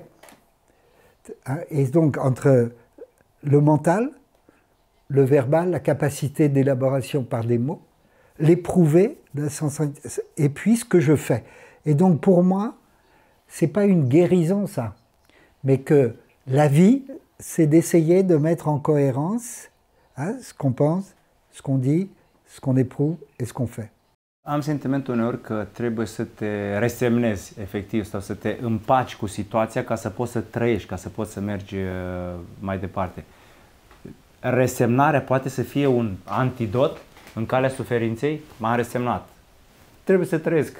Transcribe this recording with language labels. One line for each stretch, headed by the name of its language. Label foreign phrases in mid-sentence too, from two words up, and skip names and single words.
French: Et donc entre le mental, le verbal, la capacité d'élaboration par des mots, l'éprouver, et puis ce que je fais. Et donc pour moi, c'est pas une guérison ça, mais que la vie, c'est d'essayer de mettre en cohérence ce qu'on pense, ce qu'on dit, ce qu'on éprouve et ce qu'on fait.
Romanian: Am sentimentul uneori că trebuie să te resemnezi, efectiv, sau să te împaci cu situația ca să poți să trăiești, ca să poți să mergi mai departe. Resemnarea poate să fie un antidot în calea suferinței. M-am resemnat. Trebuie să trăiesc.